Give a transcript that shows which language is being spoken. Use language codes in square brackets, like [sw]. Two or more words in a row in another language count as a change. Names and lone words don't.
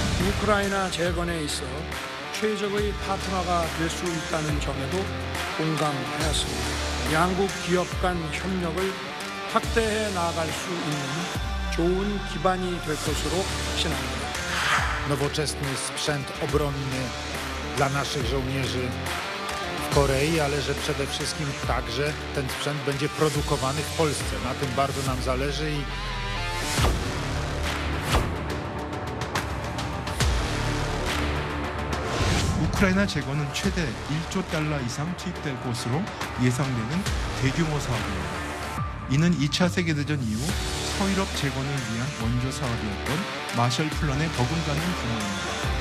[ko] 우크라이나 재건에 있어 최적의 파트너가 될 수 있다는 점에도 공감하였습니다. 양국 기업 간 협력을 확대해 나아갈 수 있는 좋은 기반이 될 것으로 확신합니다. [pl] Nowoczesny sprzęt obronny dla naszych żołnierzy w Korei, ale że przede wszystkim także ten sprzęt będzie produkowany w Polsce. Na tym bardzo nam zależy i [ko] 우크라이나 재건은 최대 1조 달러 이상 투입될 것으로 예상되는 대규모 사업입니다. 이는 2차 세계대전 이후 서유럽 재건을 위한 원조 사업이었던 마셜 플랜에 버금가는 규모입니다.